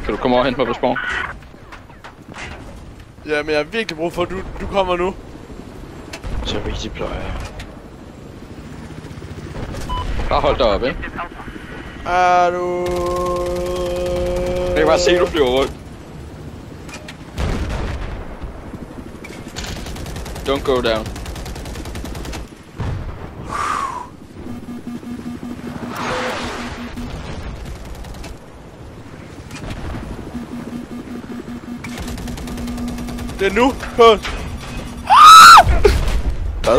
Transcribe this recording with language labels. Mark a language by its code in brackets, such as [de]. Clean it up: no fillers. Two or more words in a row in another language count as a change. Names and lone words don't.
[da] Kan du komme over og hente mig på spawn? Ja, men jeg har virkelig brug for, at du kommer nu. Så rigtig pløjer jeg. Bare hold dig op, ikke? Er du... Jeg kan bare se, at du flyver rundt. [en] Don't go down. [da] Det er nu, Kås. Hvad?